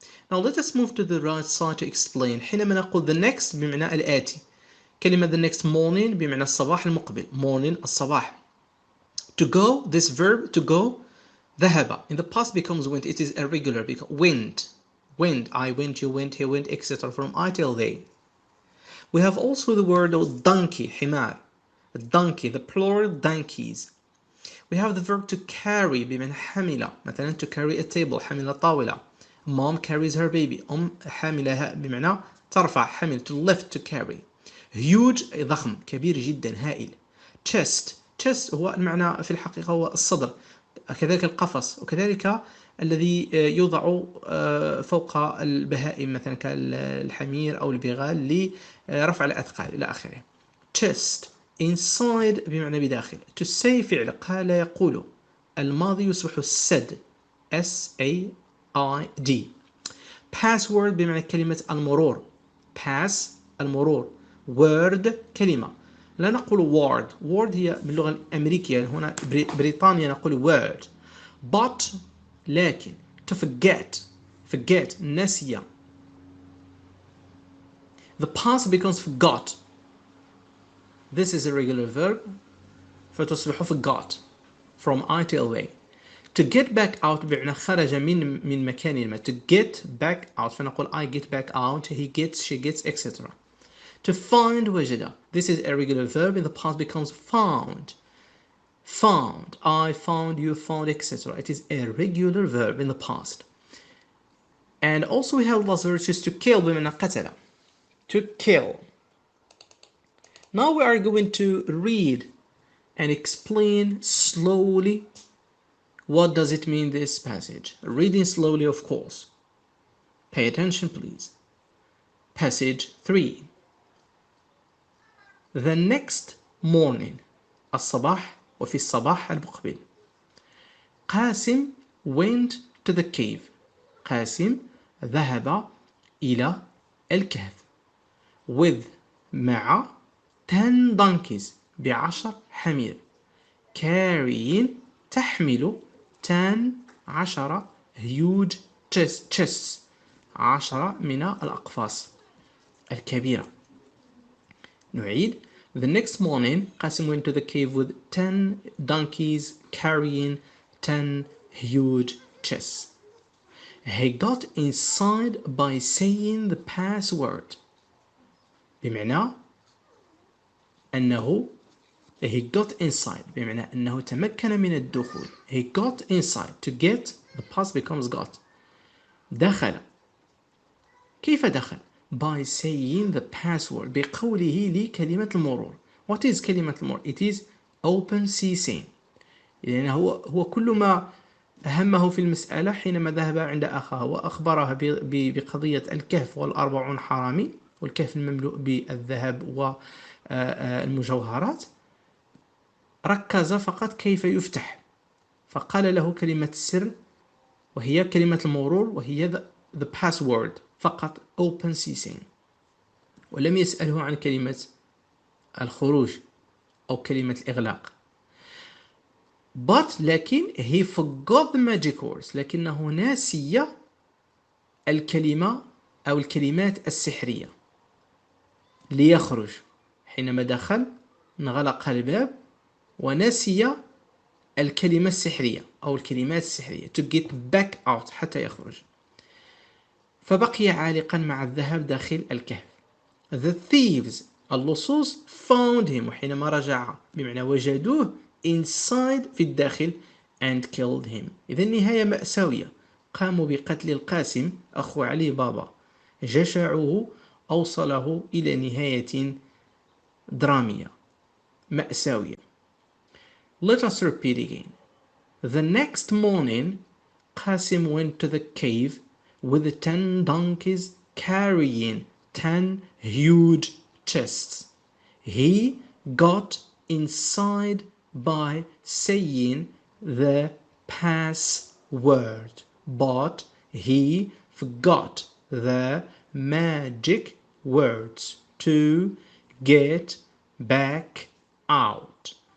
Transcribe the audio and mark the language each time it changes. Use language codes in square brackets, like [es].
[en] Now let us move to the right side to explain. [ar] حينما نقول the next بمعنى الآتي. كلمة [en] the next morning [ar] بمعنى الصباح المقبل. [en] Morning الصباح. To go, this verb to go, ذهب. In the past becomes went. It is irregular because went. I went, you went, he went, etc. From I till they. We have also the word of donkey, حمار. Donkey, the plural donkeys. We have the verb to carry بمعنى حمل. مثلا to carry a table, [ar] حمل طاولة. [en] Mom carries her baby. [ar] حملها بمعنى ترفع. [en] حمل, to lift, to carry. [ar] Huge ضخم كبير جدا هائل. chest هو المعنى في الحقيقة هو الصدر، كذلك القفص، وكذلك الذي يوضع فوق البهائم مثلا كالحمير أو البغال لرفع الأثقال إلى آخره. [en] chest inside [ar] بمعنى بداخل. [en] to say [ar] فعل قال يقول. الماضي يصبح said SAID. password بمعنى كلمة المرور. pass المرور. word كلمة. لا نقول word هي باللغة الأمريكية، هنا بريطانيا نقول word. [en] but لكن to forget نسي. the past becomes forgot. this is a regular verb فتصبح forgot from I till they. to get back out [ar] بمعنى خرج من مكان ما. [en] to get back out فنقول I get back out, he gets, she gets, etc. to find وجد. This is a regular verb. In the past becomes found. I found, you found, etc. It is a regular verb in the past. And also we have last verb, which is to kill [ar] بمعنى قتل. [en] To kill. Now we are going to read and explain slowly what does it mean this passage. Reading slowly, of course. Pay attention, please. Passage 3. The next morning. [ar] الصباح وفي الصباح المقبل. [en] قاسم went to the cave. [ar] قاسم ذهب إلى الكهف. [en] with مع 10 donkeys [ar] ب10 حمير. carrying تحمل [en] 10 huge chests [ar] 10 من الأقفاص الكبيرة. نعيد. [en] The next morning, Qasim went to the cave with 10 donkeys carrying 10 huge chests. he got inside by saying the password. [ar] بمعنى أنه [en] he got inside [ar] بمعنى أنه تمكن من الدخول. [en] he got inside. to get, the past becomes got. [ar] دخل. كيف دخل؟ [en] by saying the password [ar] بقوله لي كلمة المرور. [en] what is [ar] كلمة المرور؟ [en] it is open ceasing. [ar] يعني هو كل ما أهمه في المسألة حينما ذهب عند أخاه وأخبرها بقضية الكهف والأربعون حرامي والكهف المملوء بالذهب والمجوهرات، ركز فقط كيف يفتح، فقال له كلمة السر وهي كلمة المرور وهي [en] the password [ar] فقط [en] open ceasing، [ar] ولم يسأله عن كلمة الخروج أو كلمة الإغلاق. لكن [en] he forgot the magic words، [ar] لكنه ناسي الكلمة أو الكلمات السحرية ليخرج. حينما دخل انغلق الباب ونسي الكلمة السحرية أو الكلمات السحرية [en] to get back out [ar] حتى يخرج، فبقي عالقا مع الذهب داخل الكهف. [en] the thieves اللصوص found him [ar] وحينما رجع بمعنى وجدوه [en] inside [ar] في الداخل [en] and killed him. [ar] إذن نهاية مأساوية. قاموا بقتل القاسم أخو علي بابا، جشعوه أوصله إلى نهاية درامية مأساوية. [en] Let us repeat again. The next morning Qasim went to the cave with 10 donkeys carrying 10 huge chests. He got inside by saying the password, but he forgot the magic words to get back out.